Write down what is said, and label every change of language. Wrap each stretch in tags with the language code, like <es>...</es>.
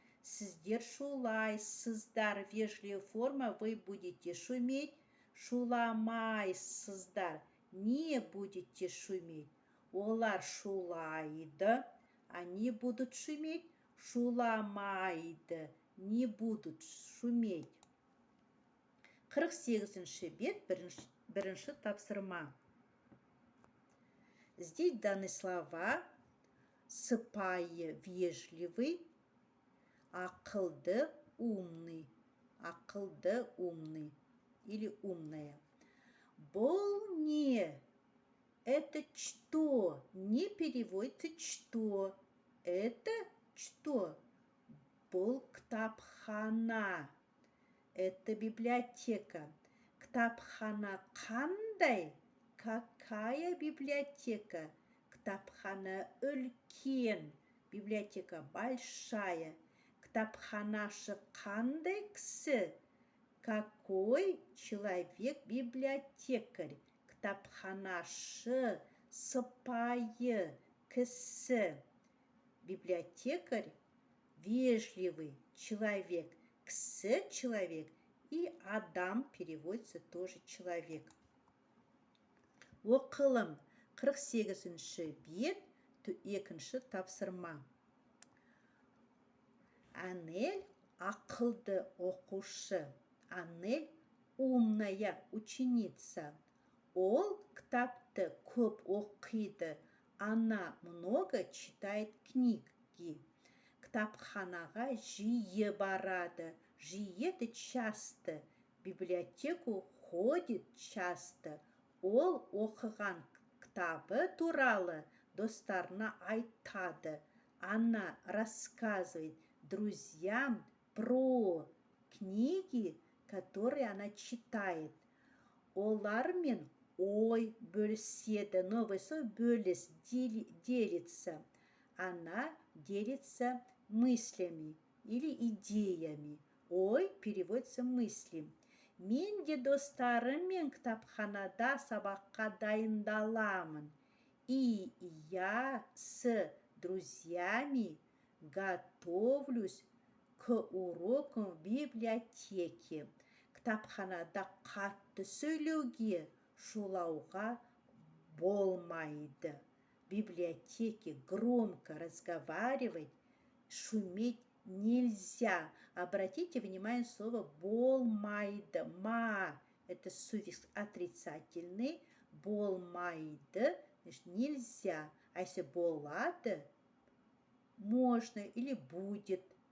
<kk>Сіздер шулайсыздар,</kk> <ru>вежливая форма, вы будете шуметь.</ru> <kk>Шуламайсыздар,</kk> <ru>не будете шуметь.</ru> <kk>Олар шулайды,</kk> <ru>они будут шуметь.</ru> <kk>Шуламайды,</kk> <ru>не будут шуметь.</ru> <kk>48-ші бет, бірінші тапсырма.</kk> <ru>Здесь даны слова сыпайы, вежливый, ақылды, умный. Ақылды, умный или умная.</ru> <kk>Бұл не?</kk> <ru>Это что? Не переводится что. Это что?</ru> <kk>Бұл кітапхана.</kk> <ru>Это библиотека.</ru> <kk>Кітапхана қандай?</kk> <ru>Какая библиотека?</ru> <kk>Кітапхана үлкен.</kk> <ru>Библиотека большая.</ru> <kk>Кітапханашы қандай кісі?</kk> <ru>Какой человек библиотекарь?</ru> <kk>Кітапханашы сыпайы кісі.</kk> <ru>Библиотекарь вежливый человек. Кісі человек и адам переводится тоже человек.</ru> <kk>Оқылым 48-ші бет, екінші тапсырма. Анель ақылды оқушы.</kk> <ru>Анель умная ученица.</ru> <kk>Ол кітапты көп оқиды.</kk> <ru>Она много читает книги.</ru> <kk>Кітапханаға жиі барады.</kk> <ru>Жиі — это часто. Библиотеку ходит часто.</ru> <kk>Ол оқыған кітабы туралы достарына айтады.</kk> <ru>Она рассказывает друзьям про книги, которые она читает.</ru> <kk>Олармен ой бөліседі.</kk> <ru>Новый слово</ru> <kk>бөліс,</kk> <ru>делится. Она делится мыслями или идеями. Ой переводится мысли.</ru> <kk>Мен де достарыммен кітапханада сабаққа дайындаламын.</kk> <ru>И я с друзьями готовлюсь к урокам в библиотеке.</ru> <kk>Кітапханада қатты сөйлеуге, шулауға болмайды.</kk> <ru>В библиотеке громко разговаривать, шуметь нельзя. Обратите внимание, слово болмайды. Ма — это суффикс отрицательный. Болмайды — значит нельзя. А если болады — можно или будет.</ru>